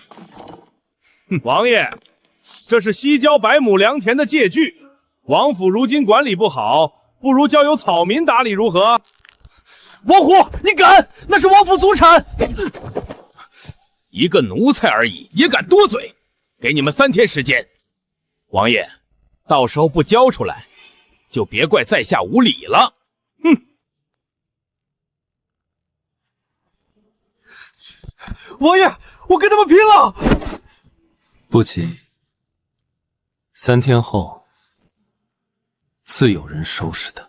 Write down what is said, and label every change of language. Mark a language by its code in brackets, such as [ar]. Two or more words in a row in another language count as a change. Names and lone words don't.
[zh] 王爺，這是西郊百畝良田的借據，王府如今管理不好，不如交由草民打理如何？王虎，你敢？那是王府祖產！一個奴才而已，也敢多嘴！給你們3天時間，王爺，到時候不交出來，就別怪在下無禮了。哼！王爺，我跟他們拼了！不急，3天後自有人收拾他。